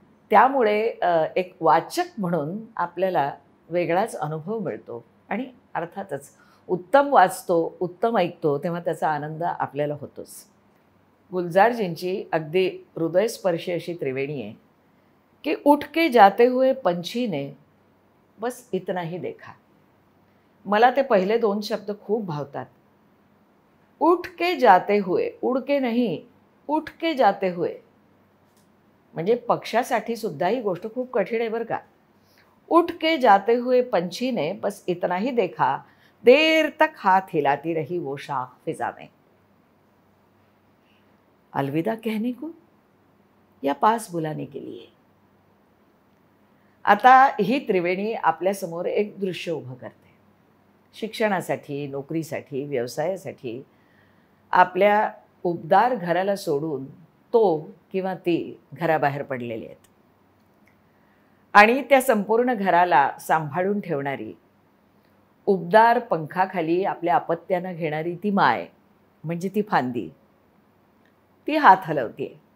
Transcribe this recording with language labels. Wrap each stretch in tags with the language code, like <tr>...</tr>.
<mr>त्यामुळे एक वाचक म्हणून आपल्याला वेगळाच अनुभव मिळतो आणि अर्थातच उत्तम वाचतो, उत्तम ऐकतो तेव्हा त्याचा आनंद आपल्याला होतोच. गुलजारजींची अगदी हृदयस्पर्शी अशी त्रिवेणी आहे की</mr> <hi>उठ के जाते हुए पंछी ने बस इतना ही देखा.</hi> <mr>मला ते पहिले 2 शब्द खूप भावतात.</mr> <hi>उठ के जाते हुए, उड के नहीं, उठ के जाते हुए.</hi> <mr>म्हणजे पक्षासाठी सुद्धा ही गोष्ट खूप कठीण आहे बरं का.</mr> <hi>उठ के जाते हुए पंछी ने बस इतना ही देखा, देर तक हाथ हिलाती रही वो शाख फिजा में. अलविदा कहने को या पास बुलाने के लिए.</hi> <mr>आता ही त्रिवेणी आपल्यासमोर एक दृश्य उभं करते. शिक्षणासाठी, नोकरीसाठी, व्यवसायासाठी आपल्या उबदार घराला सोडून तो किंवा ती घराबाहेर पडलेले आहेत आणि त्या संपूर्ण घराला सांभाळून ठेवणारी, उबदार पंखाखाली आपल्या अपत्यानं घेणारी ती माय म्हणजे ती फांदी, ती हात हलवते.</mr>